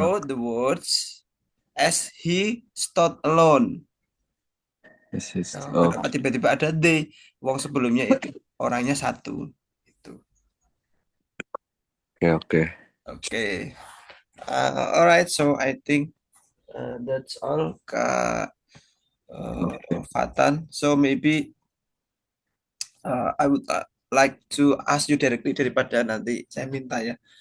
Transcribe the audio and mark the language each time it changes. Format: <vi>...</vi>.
<en>wrote the words as he stood alone. Oh, Oh,</en> <id>kenapa tiba-tiba ada they? Wong sebelumnya itu orangnya satu. Itu. oke. Oke.</id> <en>Alright, so I think that's all Kak</en> <id>Oke. Fatan.</id> <en>So maybe I would like to ask you directly</en> <id>daripada nanti saya minta ya.</id>